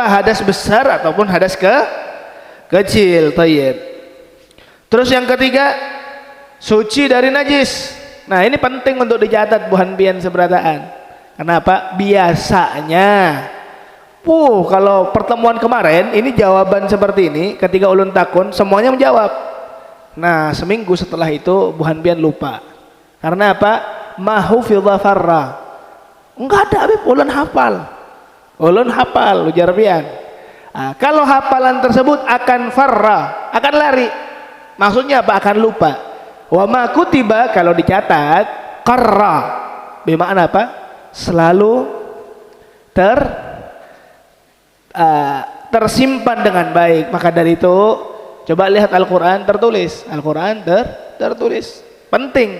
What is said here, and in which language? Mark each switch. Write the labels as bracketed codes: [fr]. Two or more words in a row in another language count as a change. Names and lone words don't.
[id] Hadas besar ataupun hadas kecil. Tayyib. Terus yang ketiga, suci dari najis. Nah, ini penting untuk dicatat [bjn] buhan pian seberataan. [id] Kenapa? Biasanya kalau pertemuan kemarin ini jawaban seperti ini, ketika [bjn] ulun takun [id] semuanya menjawab. Nah, seminggu setelah itu [bjn] buhan pian [id] lupa. Karena apa? [ar] ما حفظ فر. [bjn] Enggak ada, Beb, ulun hafal. Ulun hafal ujar pian. [id] Nah, kalau hafalan tersebut akan farra, akan lari. Maksudnya apa? Akan lupa. [ar] وما كتب [id] kalau dicatat qarra. Bermakna apa? Selalu tersimpan dengan baik. Maka dari itu coba lihat Al-Quran tertulis. Al-Quran tertulis. Penting.